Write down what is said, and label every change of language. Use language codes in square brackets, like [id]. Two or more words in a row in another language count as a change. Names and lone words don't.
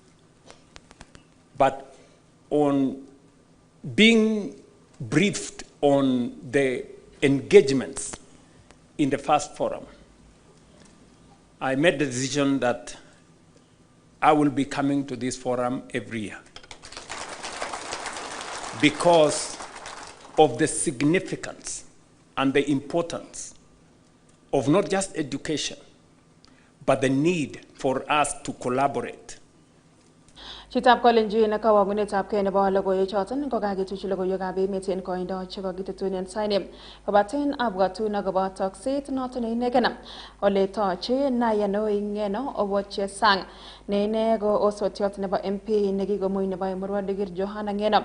[en] But on being briefed on the engagements in the first forum, I made the decision that I will be coming to this forum every year because of the significance and the importance of not just education, but the need for us to collaborate. [kln] Chitab Kolenjin kawagunetab kei nebo logoiwechoton kokakituchi logoiwekab emet en koindo chekokitetunen saini kobaten abwatun akobo tokset noton neinegen ole toche Nenyon Ngeno Owoche Sang ne ine ko osotiot nebo MP nekikomuny nebo Emurua Dikir Johana Ngeno.